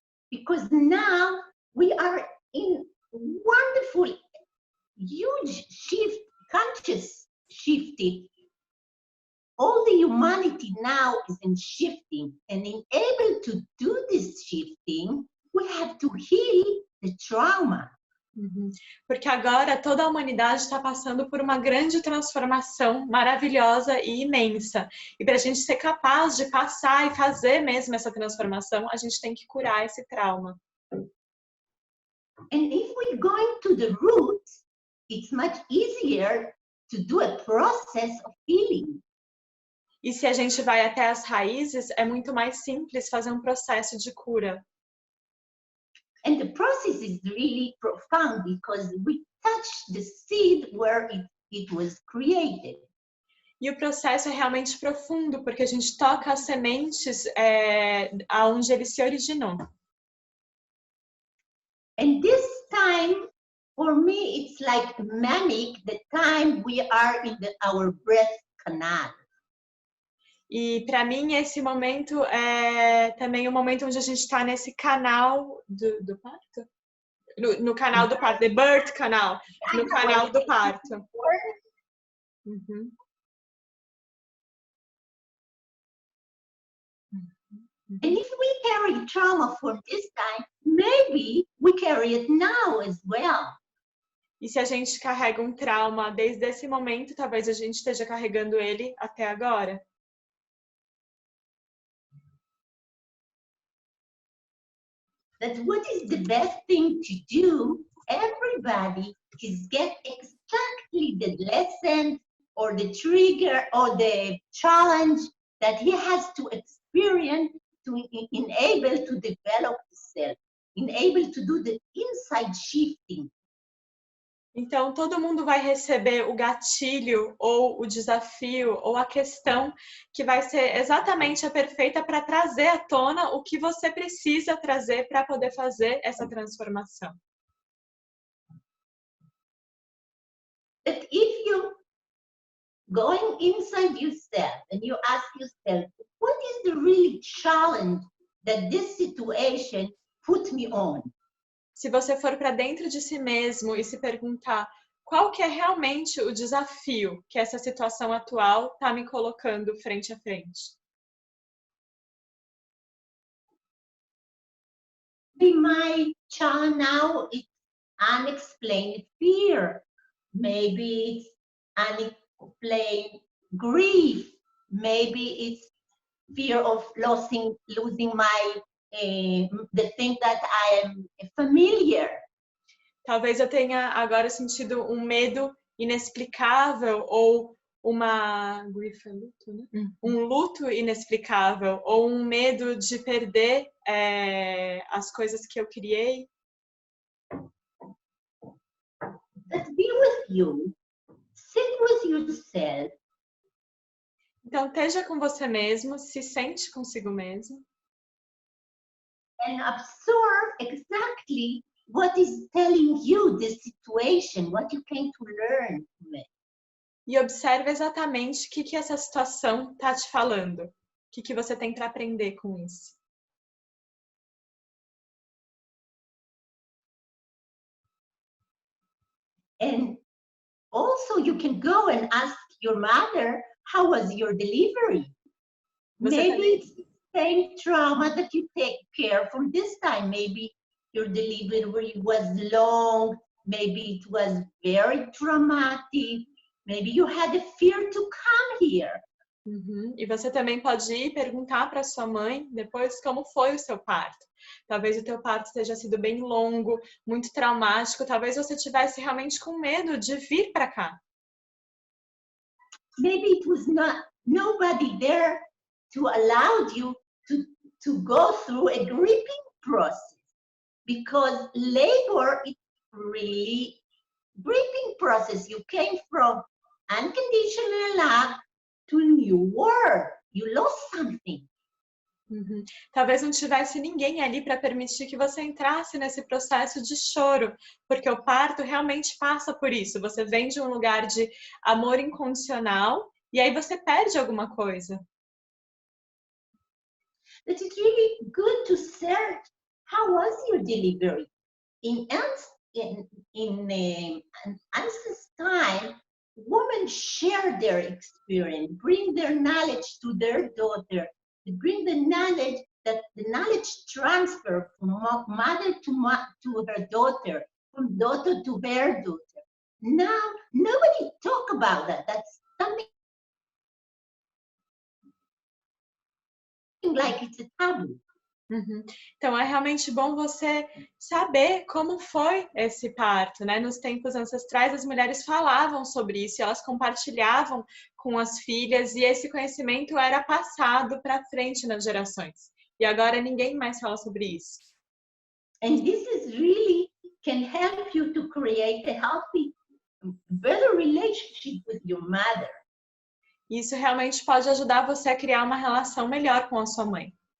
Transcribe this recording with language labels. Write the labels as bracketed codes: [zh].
[en] Because now we are in wonderful, huge shift, conscious shifting. All the humanity now is in shifting, and in able to do this shifting, we have to heal the trauma. Uhum. [pt] Porque agora toda a humanidade está passando por uma grande transformação maravilhosa e imensa. E para a gente ser capaz de passar e fazer mesmo essa transformação, a gente tem que curar esse trauma. [en] And if we go into the roots, it's much easier to do a process of healing. [pt] E se a gente vai até as raízes, é muito mais simples fazer um processo de cura. [en] And the process is really profound because we touch the seed where it was created. [pt] E o processo é realmente profundo, porque a gente toca as sementes aonde ele se originou. [en] And this time, for me, it's like manic, the time we are in our breath canal. [pt] E para mim esse momento é também o momento onde a gente está nesse canal do parto? No canal do parto, [en] the birth canal, [pt] no canal do parto. Uhum. [en] And if we carry trauma from this time, maybe we carry it now as well. [pt] E se a gente carrega um trauma desde esse momento, talvez a gente esteja carregando ele até agora. [en] That what is the best thing to do? Everybody is get exactly the lesson or the trigger or the challenge that he has to experience to enable to develop himself, enable to do the inside shifting. [pt] Então, todo mundo vai receber o gatilho, ou o desafio, ou a questão que vai ser exatamente a perfeita para trazer à tona o que você precisa trazer para poder fazer essa transformação. [en] That if you going inside yourself and you ask yourself, what is the real challenge that this situation put me on? [pt] Se você for para dentro de si mesmo e se perguntar qual que é realmente o desafio que essa situação atual está me colocando frente a frente. [en] My challenge now is unexplained fear. Maybe it's unexplained grief. Maybe it's fear of losing my the thing that I am familiar. [pt] Talvez eu tenha agora sentido um medo inexplicável ou uma grief é luto, né? Um luto inexplicável ou um medo de perder as coisas que eu criei. [en] Let's be with you. Sit with yourself. [pt] Então, esteja com você mesmo, se sente consigo mesmo. [en] And absorb exactly what is telling you the situation, what you came to learn from it. [pt] E observe exatamente o que essa situação está te falando. O que você tem para aprender com isso. [en] And also you can go and ask your mother, how was your delivery? Maybe it's the same trauma that you take care from this time. Maybe your delivery was long, maybe it was very traumatic, maybe you had a fear to come here. [pt] E você também pode ir perguntar para sua mãe depois como foi o seu parto. Talvez o teu parto tenha sido bem longo, muito traumático, talvez você tivesse realmente com medo de vir para cá. [en] Maybe it was nobody there to allow you to go through a grieving process, because labor is really grieving process. You came from unconditional love to a new world. You lost something. [pt] Talvez não tivesse ninguém ali para permitir que você entrasse nesse processo de choro, porque o parto realmente passa por isso. Você vem de um lugar de amor incondicional e aí você perde alguma coisa. [en] It is really good to search how was your delivery. In ancestral time, women share their experience, bring their knowledge to their daughter, bring the knowledge transfer from mother to her daughter, from daughter to her daughter. Now, nobody talk about that. That's something like it's a taboo. [pt] Então, é realmente bom você saber como foi esse parto, né? Nos tempos ancestrais, as mulheres falavam sobre isso, elas compartilhavam com as filhas e esse conhecimento era passado para frente nas gerações. E agora ninguém mais fala sobre isso. [en] And this is really can help you to create a healthy, better relationship with your mother. [pt] Isso realmente pode ajudar você a criar uma relação melhor com a sua mãe.